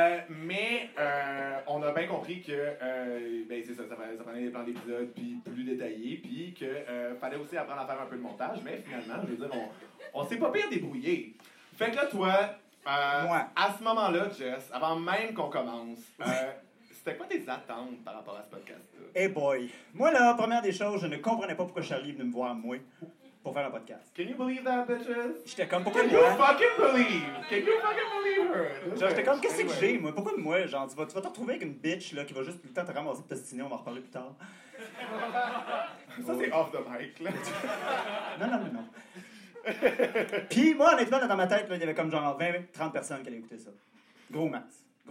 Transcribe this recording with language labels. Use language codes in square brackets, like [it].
[fr] Mais on a bien compris que ça prenait des plans d'épisodes puis plus détaillés, puis que fallait aussi apprendre à faire un peu de montage, mais finalement, je veux dire, on s'est pas pire débrouillé. Fait que là, toi, à ce moment-là, Jess, avant même qu'on commence, c'était quoi tes attentes par rapport à ce podcast-là? [en] Hey boy! [fr] Moi là, première des choses, je ne comprenais pas pourquoi Charlie venait me voir, moi, pour faire un podcast. [en] Can you believe that, bitches? [fr] J'étais comme, pourquoi moi? [en] Can you fucking believe her? [fr] Genre, j'étais comme, qu'est-ce que j'ai, moi? Pourquoi moi? Genre, tu vas te retrouver avec une bitch, là, qui va juste tout le temps te ramasser de destinée, on va en reparler plus tard. Ça, oh. C'est [en] off the mic, [fr] là. Non. Puis, moi, honnêtement, dans ma tête, là, il y avait comme genre 20-30 personnes qui allaient écouter ça. Gros max.